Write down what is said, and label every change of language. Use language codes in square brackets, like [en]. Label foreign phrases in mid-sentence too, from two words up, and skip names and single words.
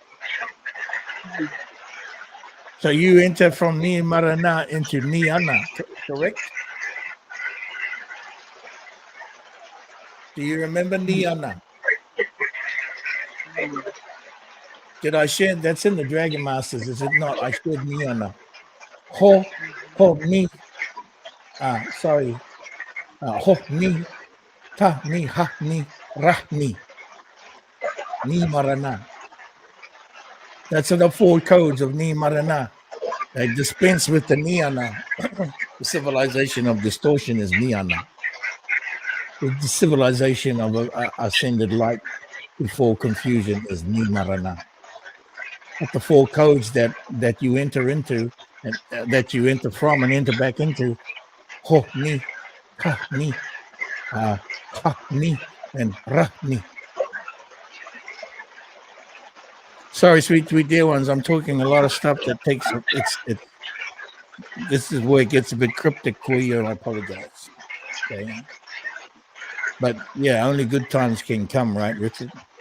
[en] So you enter from Ni Marana into Ni Ana, correct? Do you remember Ni Ana? Did I share? That's in the Dragon Masters, is it not? I shared Ni Ana. Ho ni. Sorry. Ho ni. Ta ni ha ni ra ni. Ni Marana. That's the 4 codes of Ni Marana. They dispense with the Ni Ana. The civilization of distortion is Ni Ana. The civilization of ascended light before confusion is Ni Marana. But the 4 codes that you enter into, and that you enter from and enter back into, Ho ni, Ka ni, Ha ni, and Ra ni. Sorry, sweet dear ones. I'm talking a lot of stuff that takes it's. This is where it gets a bit cryptic for you, and I apologize. Okay. But yeah, only good times can come, right, Richard?